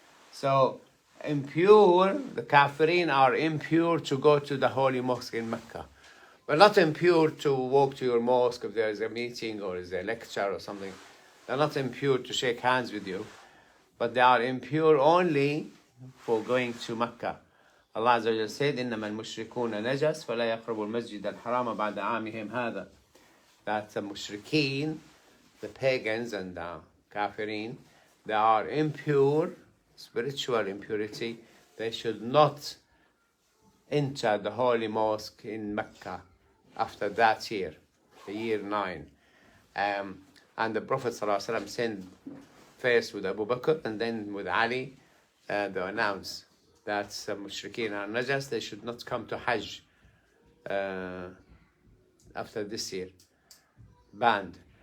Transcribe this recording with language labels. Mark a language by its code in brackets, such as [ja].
[en] So impure, the kafirin are impure to go to the holy mosque in Mecca. But not impure to walk to your mosque if there is a meeting or is a lecture or something. They're not impure to shake hands with you. But they are impure only for going to Mecca. Allah Azza wa Jalla said, [ar] إِنَّمَا الْمُشْرِكُونَ نَجَسٌ فَلَا يَقْرَبُوا الْمَسْجِدَ الْحَرَامَ بَعْدَ عَامِهِمْ هَذَا. [en] That the mushrikeen, the pagans and the kafirin, they are impure, spiritual impurity, they should not enter the holy mosque in Mecca after that year, the year 9. And the Prophet ﷺ sent first with Abu Bakr and then with Ali, they announced that mushrikeen are najas, they should not come to Hajj after this year, banned.